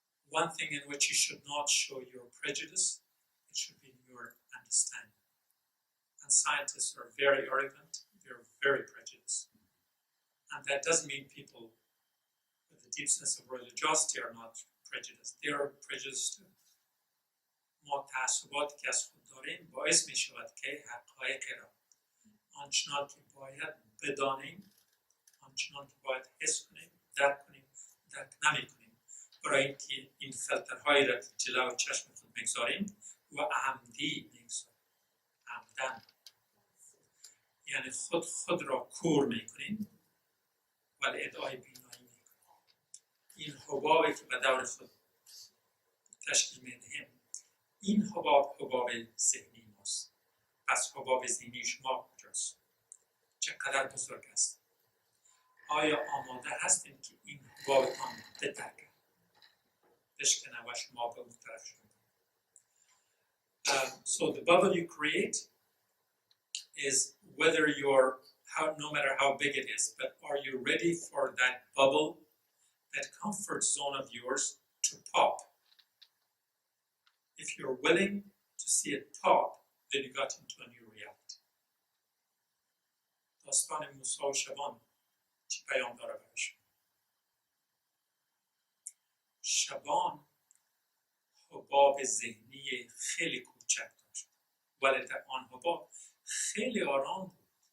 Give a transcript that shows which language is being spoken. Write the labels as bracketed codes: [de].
[en] One thing in which you should not show your prejudice, it should be in your understanding. And scientists are very arrogant, they're very prejudiced. And that doesn't mean people with a deep sense of religiosity are not prejudiced. They are prejudiced too. [fa] ما تعصباتی که از خود داریم باعث می شود که حقایق را آنچنان که باید بدانیم، آنچنان که باید حس کنیم، درک نمی کنیم. برای اینکه این فلترهایی را جلو چشم خود میگذاریم و عمدی میگذاریم. عمدن یعنی خود را کور میکنیم ولی ادعای بینایی میکنیم. این حبابی که به دور خود تشکیل میدهیم، این حباب ذهنی ماست. پس حباب ذهنی شما کجاست؟ چقدر بزرگ است؟ آیا آماده هستیم که این حبابتان بترکه؟ بشکنه و شما به اون طرف شما. [en] So the bubble you create is whether you're, no matter how big it is, but are you ready for that bubble, that comfort zone of yours to pop? If you're willing to see it pop, then you got into a new reality. [fa] داستان موسی و شبان چی پیام داره برشون؟ شبان حباب ذهنی خیلی کوچک داشت ولی در آن حباب خیلی آرام بود.